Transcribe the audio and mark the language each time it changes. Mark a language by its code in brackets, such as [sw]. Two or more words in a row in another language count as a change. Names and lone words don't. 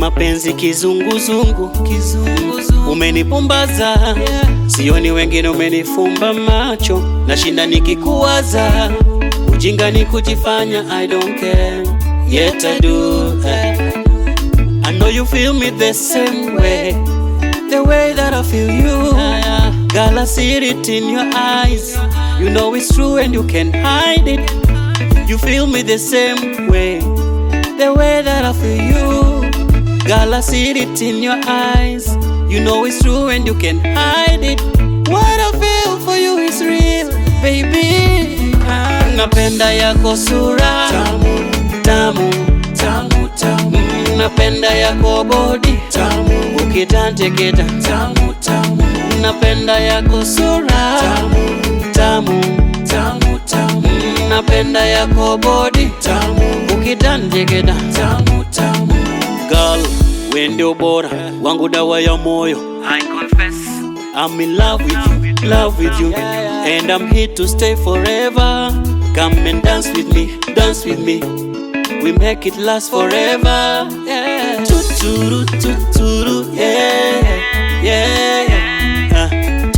[sw] mapenzi kizunguzungu, umenipumbaza, sioni wengine, umenifumba macho, nashinda nikikuwaza, ujinga ni kujifanya [en] I don't care, yet I do. I know you feel me the same way, the way that I feel you. Girl, I see it in your eyes, you know it's true and you can't hide it. You feel me the same way, the way that I feel you. Girl, I see it in your eyes, you know it's true and you can't hide it. What I feel for you is real, baby. [sw] Napenda yako sura tamu, tamu, tamu, tamu. Napenda yako body tamu, ukitanteketa tamu, tamu. Napenda yako sura tamu, tamu, tamu, tamu. Napenda yako body tamu, ukitanteketa tamu, tamu. Girl, we ndio bora wangu, dawa ya moyo. [en] I confess I'm in love with you, love with you, and I'm here to stay forever. Come and dance with me, dance with me. We make it last forever. Yeah. Tuturu, tuturu, yeah, yeah, yeah.